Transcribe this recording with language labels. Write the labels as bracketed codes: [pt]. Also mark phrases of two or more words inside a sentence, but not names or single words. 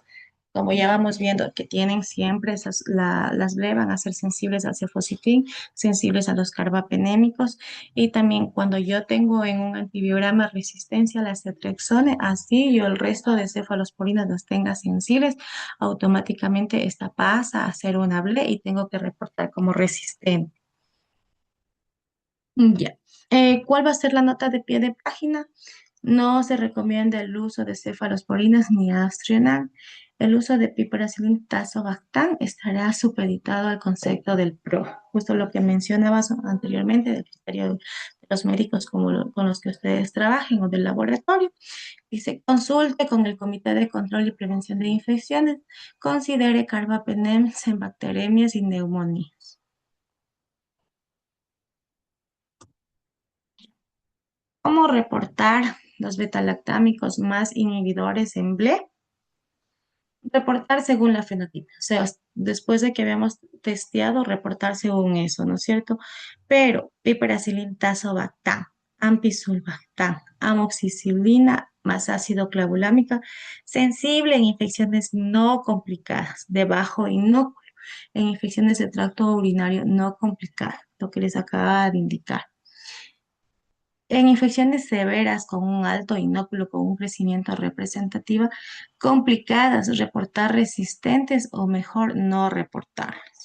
[es] Como ya vamos viendo que tienen siempre las BLE van a ser sensibles al cefositin, sensibles a los carbapenémicos y también cuando yo tengo en un antibiograma resistencia a la ceftriaxone, así yo el resto de cefalosporinas las tenga sensibles, automáticamente esta pasa a ser una BLE y tengo que reportar como resistente. Ya. ¿Cuál va a ser la nota de pie de página? No se recomienda el uso de cefalosporinas ni Astrional. El uso de piperacillin tazobactam estará supeditado al concepto del PRO, justo lo que mencionabas anteriormente del criterio de los médicos con los que ustedes trabajen o del laboratorio. Dice, consulte con el Comité de Control y Prevención de Infecciones. Considere carbapenems en bacteremias y neumonías. ¿Cómo reportar los betalactámicos más inhibidores en BLE? Reportar según la fenotipo, o sea, después de que habíamos testeado, reportar según eso, ¿no es cierto? Pero piperacillin tazobactam, ampicillin, amoxicilina más ácido clavulámica, sensible en infecciones no complicadas, de bajo inóculo, en infecciones de tracto urinario no complicadas, lo que les acaba de indicar. En infecciones severas con un alto inóculo, con un crecimiento representativo, complicadas, reportar resistentes o mejor no reportarlas.